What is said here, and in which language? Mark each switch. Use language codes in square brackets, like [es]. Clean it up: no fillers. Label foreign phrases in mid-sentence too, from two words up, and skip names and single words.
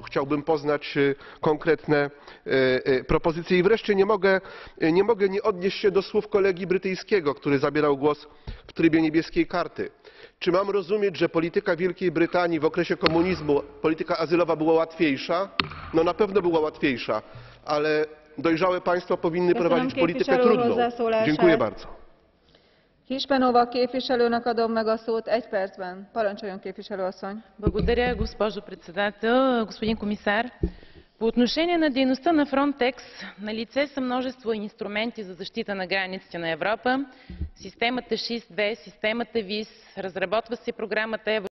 [pl] Chciałbym poznać konkretne propozycje. I wreszcie nie mogę nie odnieść się do słów kolegi brytyjskiego, który zabierał głos w trybie niebieskiej karty. Czy mam rozumieć, że polityka Wielkiej Brytanii w okresie komunizmu, polityka azylowa była łatwiejsza? No na pewno była łatwiejsza, ale dojrzałe państwa powinny prowadzić politykę trudną. Dziękuję bardzo. [hu] Hispanova képviselőnek adom meg a szót 1 percben. Parancsoljon, képviselő asszony. [bg] Благодаря, госпожо председател. Господин комисар, по отношение на дейността на Frontex, налице са множество инструменти за защита на границите на Европа. Системата SIS-2, системата VIS, разработва се програмата